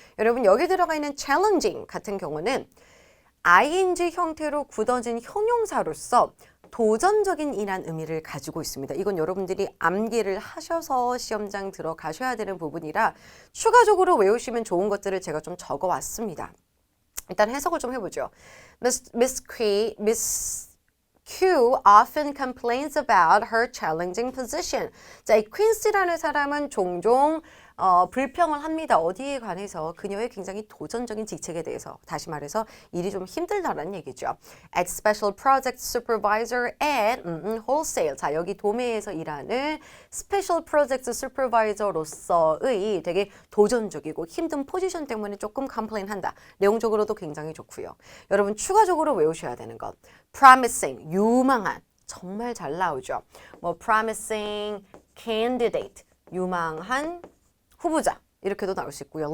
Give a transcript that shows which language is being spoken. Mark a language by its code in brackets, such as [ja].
[ko] 여러분 여기 들어가 있는 challenging 같은 경우는 ing 형태로 굳어진 형용사로서 도전적인 이란 의미를 가지고 있습니다. 이건 여러분들이 암기를 하셔서 시험장 들어가셔야 되는 부분이라 추가적으로 외우시면 좋은 것들을 제가 좀 적어왔습니다. 일단 해석을 좀 해보죠. [en] Miss Q often complains about her challenging position. [ko] 자, 이 퀸시라는 사람은 종종 불평을 합니다. 어디에 관해서 그녀의 굉장히 도전적인 직책에 대해서 다시 말해서 일이 좀 힘들다라는 얘기죠. [en] As special project supervisor at wholesale. [ko] 자, 여기 도매에서 일하는 [en] special project supervisor [ko] 로서의 되게 도전적이고 힘든 포지션 때문에 조금 complain한다. 내용적으로도 굉장히 좋고요. 여러분 추가적으로 외우셔야 되는 것. promising, 유망한, 정말 잘 나오죠. 뭐 [en] promising candidate, [ko] 유망한 후보자 이렇게도 나올 수 있고요.